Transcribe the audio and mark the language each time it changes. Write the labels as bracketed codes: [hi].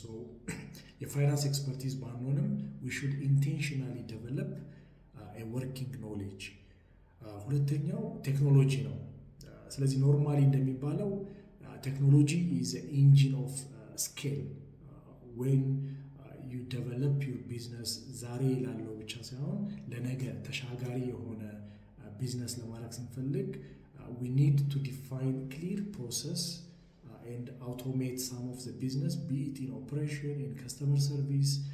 [en] So your finance expertise [am] ባንሆንም [en] we should intentionally develop a working knowledge. [am] ሁለተኛው ቴክኖሎጂ ነው። ስለዚህ ኖርማሊ እንደሚባለው ቴክኖሎጂ [en] is the engine of scale. When you develop your business [am] ዛሬ ላለው ብቻ ሳይሆን ለነገ ተሻጋሪ የሆነ ቢዝነስ ለማድረግ ስንፈልግ [en] we need to define clear process and automate some of the business, be it in operation, in customer service,